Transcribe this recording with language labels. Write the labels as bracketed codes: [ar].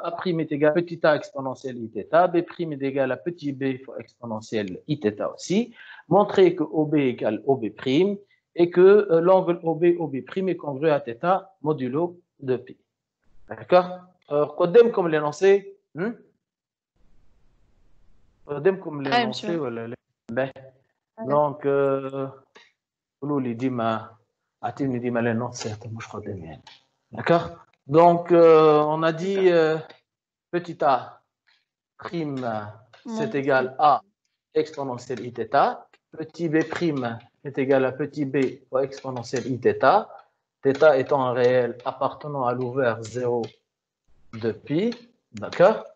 [fr] A' est égal à petit a exponentielle iθ, B' est égal à petit b fois exponentielle iθ aussi. Montrer que OB égale OB' et que l'angle OB est congru à θ modulo 2 pi. D'accord? [ar] قدامكم l'énoncé. قدامكم l'énoncé ولا لا؟ دونك قولوا لي ديما اعطيني ديما l'énoncé مش قدامي يعني. [fr] D'accord. Donc on a dit petit a prime c'est égal à exponentielle iθ, petit b prime est égal à petit b fois exponentielle iθ, θ étant un réel appartenant à l'ouvert 0 de pi, d'accord.